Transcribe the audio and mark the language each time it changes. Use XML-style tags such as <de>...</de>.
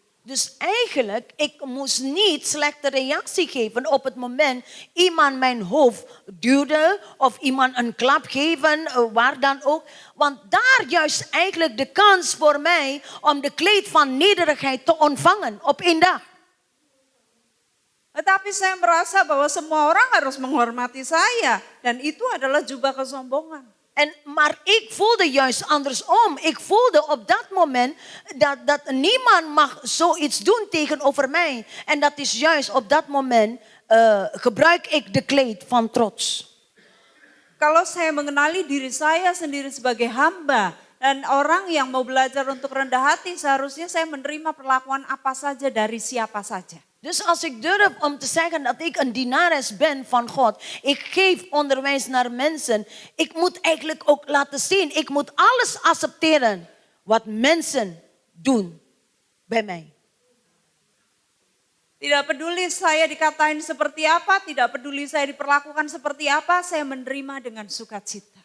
<nl>Dus eigenlijk, ik moest niet slechte reactie geven op het moment iemand mijn hoofd duwde of iemand een klap geven, waar dan ook. Want daar juist eigenlijk de kans voor mij om de kleed van nederigheid te ontvangen op één dag.</nl> <id>Tetapi saya merasa bahwa semua orang harus menghormati saya. Dan itu adalah jubah kesombongan.</id> <nl>Maar ik voelde juist andersom. Ik voelde op dat moment dat niemand mag zoiets doen tegenover mij. En dat is juist op dat moment gebruik ik de kleed van trots.</nl> <id>Kalau saya mengenali diri saya sendiri sebagai hamba. Dan orang yang mau belajar untuk rendah hati seharusnya saya menerima perlakuan apa saja dari siapa saja.</id> <nl>Dus als ik durf om te zeggen dat ik een dienares ben van God, ik geef onderwijs naar mensen, ik moet eigenlijk ook laten zien, ik moet alles accepteren wat mensen doen bij mij.</nl> <id>Tidak peduli saya dikatain seperti apa, tidak peduli saya diperlakukan seperti apa, saya menerima dengan sukacita.</id>